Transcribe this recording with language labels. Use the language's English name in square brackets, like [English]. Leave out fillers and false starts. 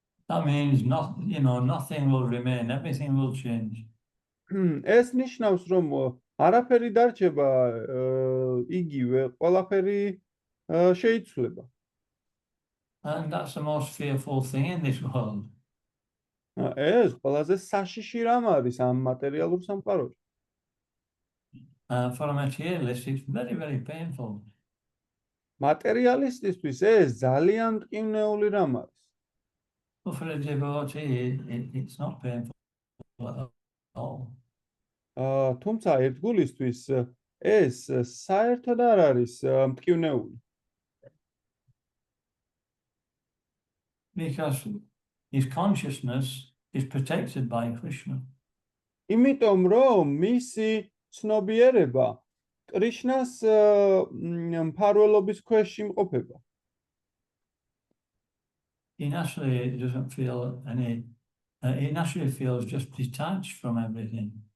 [English] That means nothing will remain, everything will change. [Georgian] ეს ნიშნავს, რომ არაფერი დარჩება იგივე, ყველაფერი შეიცვლება. [English] And that's the most fearful thing in this world. [Georgian] ეს ყველაზე საშიში რამ არის ამ მატერიალურ სამყაროში. [English] For a materialist, it's very, very painful. [Georgian] მატერიალისტისთვის ეს ძალიან მტკივნეული რამ არის. [English] But for a devotee, it's not painful at all. [Georgian] თუმცა ერთგულისთვის ეს საერთოდ არ არის მტკივნეული. [English] Because his consciousness is protected by Krishna. [Georgian] იმიტომ რომ მისი ცნობიერება კრიშნას მფარველობის ქვეშ იმყოფება. [English] He naturally doesn't feel he naturally feels just detached from everything.